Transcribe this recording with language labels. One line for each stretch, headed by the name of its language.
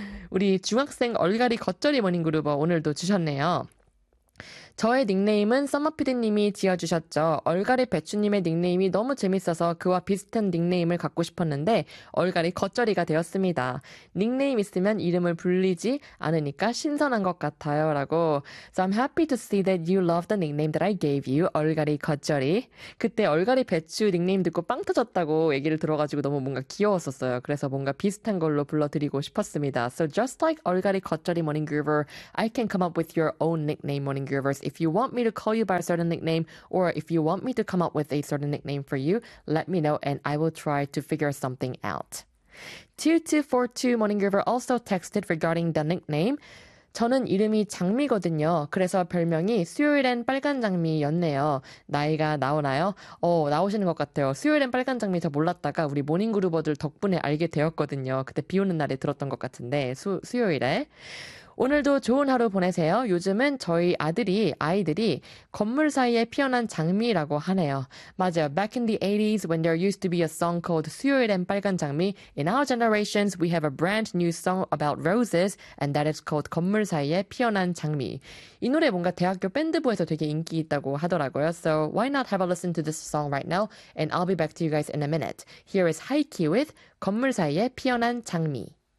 Korean: 우리 중학생 얼갈이 겉절이 모닝그루버 오늘도 주셨네요. 저의 닉네임은 썸머피디님이 지어주셨죠. 얼갈이 배추님의 닉네임이 너무 재밌어서 그와 비슷한 닉네임을 갖고 싶었는데 얼갈이 겉절이가 되었습니다. 닉네임 있으면 이름을 불리지 않으니까 신선한 것 같아요라고.
English: So I'm happy to see that you love the nickname that I gave you, 얼갈이 겉절이.
Korean: 그때 얼갈이 배추 닉네임 듣고 빵 터졌다고 얘기를 들어가지고 너무 뭔가 귀여웠었어요. 그래서 뭔가 비슷한 걸로 불러드리고 싶었습니다.
English: So just like 얼갈이 겉절이 모닝 그루버, I can come up with your own nickname, morning groovers. If you want me to call you by a certain nickname, or if you want me to come up with a certain nickname for you, let me know and I will try to figure something out. 2242 Morning Groover also texted regarding the nickname.
Korean: 저는 이름이 장미거든요. 그래서 별명이 수요일엔 빨간 장미였네요. 나이가 나오나요? 나오시는 것 같아요. 수요일엔 빨간 장미 저 몰랐다가 우리 모닝 그루버들 덕분에 알게 되었거든요. 그때 비 오는 날에 들었던 것 같은데, 수요일에. 오늘도 좋은 하루 보내세요. 요즘은 저희 아이들이 건물 사이에 피어난 장미라고 하네요. 맞아요.
English: Back in the 80s, when there used to be a song called 수요일엔 빨간 장미, in our generations, we have a brand new song about roses, and that is called 건물 사이에 피어난 장미.
Korean: 이 노래 뭔가 대학교 밴드부에서 되게 인기 있다고 하더라고요.
English: So why not have a listen to this song right now? And I'll be back to you guys in a minute. Here is Haikyuu with 건물 사이에 피어난 장미.